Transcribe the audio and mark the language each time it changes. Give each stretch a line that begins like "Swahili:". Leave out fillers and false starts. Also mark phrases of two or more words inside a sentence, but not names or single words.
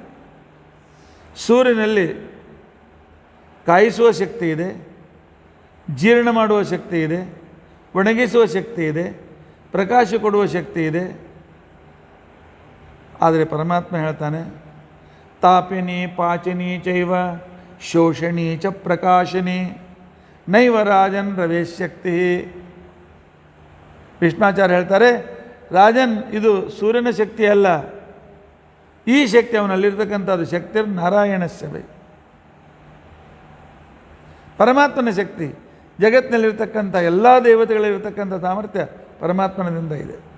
Kannada: ಸೂರ್ಯನಲ್ಲಿ ಕಾಯಿಸುವ ಶಕ್ತಿ ಇದೆ, ಜೀರ್ಣ ಮಾಡುವ ಶಕ್ತಿ ಇದೆ, ಒಣಗಿಸುವ ಶಕ್ತಿ ಇದೆ, ಪ್ರಕಾಶ ಕೊಡುವ ಶಕ್ತಿ ಇದೆ. ಆದರೆ ಪರಮಾತ್ಮ ಹೇಳ್ತಾನೆ,
Sanskrit: ತಾಪಿನಿ ಪಾಚಿನಿ ಚೈವ ಶೋಷಣಿ ಚ ಪ್ರಕಾಶಿನಿ ನೈವ ರಾಜನ್ ರವೇಶಕ್ತಿ.
Kannada: ಭೀಷ್ಮಾಚಾರ್ಯ ಹೇಳ್ತಾರೆ, ರಾಜನ್ ಇದು ಸೂರ್ಯನ ಶಕ್ತಿ ಅಲ್ಲ, ಈ ಶಕ್ತಿ ಅವನಲ್ಲಿರ್ತಕ್ಕಂಥದ್ದು
Sanskrit: ಶಕ್ತಿ ನಾರಾಯಣಸ್ಯವೇ,
Kannada: ಪರಮಾತ್ಮನ ಶಕ್ತಿ. ಜಗತ್ತಿನಲ್ಲಿರ್ತಕ್ಕಂಥ ಎಲ್ಲ ದೇವತೆಗಳಿರ್ತಕ್ಕಂಥ ಸಾಮರ್ಥ್ಯ ಪರಮಾತ್ಮನದಿಂದ ಇದೆ.